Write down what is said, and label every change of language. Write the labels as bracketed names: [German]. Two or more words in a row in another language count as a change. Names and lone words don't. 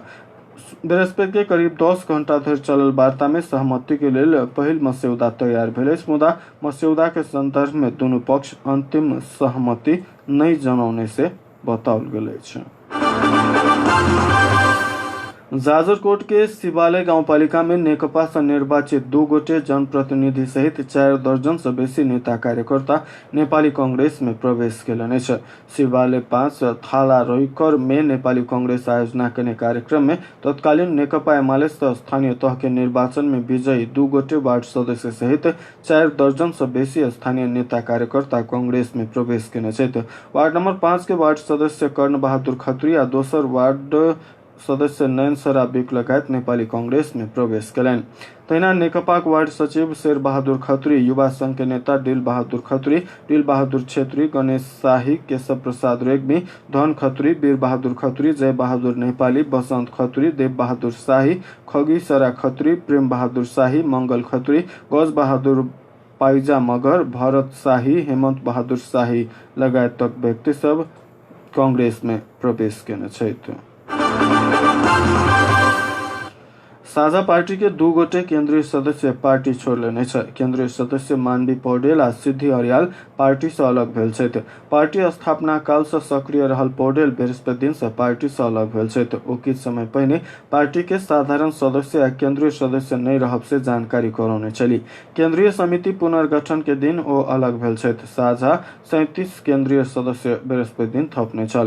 [Maithili] बृहस्पति के करीब 10 घंटा धरि चलल वार्ता में सहमति के लेल पहिल मस्यौदा तैयार भेल, मुदा मस्यौदा के संदर्भ में दोनों पक्ष अंतिम सहमति नहीं जनौने से बताओल गेल छै। जाजरकोट के शिवालय गाउँपालिका में नेकपा से निर्वाचित 2 गोटे जनप्रतिनिधि सहित 4 दर्जन से बेसी नेता कार्यकर्ता नेपाली कांग्रेस में प्रवेश केलनि छ। शिवालय 5 थाला रोइकर में नेपाली कांग्रेस आयोजना करने कार्यक्रम में तत्कालीन नेकपा एमाले स्थानीय तह के निर्वाचन में विजयी 2 गोटे वार्ड सदस्य सहित 4 दर्जन से बेसी स्थानीय नेता कार्यकर्ता कांग्रेस में प्रवेश केने छथि। वार्ड नंबर 5 के वार्ड सदस्य कर्ण बहादुर खत्री आ दोसर वार्ड सदस्य नयन सरा बिक लगायत नेपाली कांग्रेस में प्रवेश कयलनि। तहिना नेकपा वार्ड सचिव शेर बहादुर खत्री, युवा संघ के नेता दिल बहादुर खत्री, दिल बहादुर छेत्री, गणेश शाही, केशव प्रसाद रेग्मी, धन खत्री, वीर बहादुर खत्री, जय बहादुर नेपाली, बसंत खत्री, देव बहादुर शाही, खगी सरा खत्री, प्रेम बहादुर शाही, मंगल खत्री, गज बहादुर पाइजा मगर, भरत शाही, हेमंत बहादुर शाही लगायत तक व्यक्ति सब कांग्रेस में प्रवेश केने छथि। साझा पार्टी के 2 गोटे केंद्रीय सदस्य पार्टी छोड़ लेने छ। केंद्रीय सदस्य मानवी पौडेल आ सिद्धि अर्याल पार्टी से अलग भेल छथि। पार्टी स्थापना काल से सक्रिय रहल पौडेल बृहस्पति दिन से पार्टी से अलग भेल छथि। ओ किछ समय पहिने पार्टी के साधारण सदस्य आ केंद्रीय सदस्य नहीं रहब से जानकारी करौने चली। केंद्रीय समिति पुनर्गठन के दिन ओ अलग भेल छथि। साझा 37 केंद्रीय सदस्य बृहस्पति दिन थपने छल।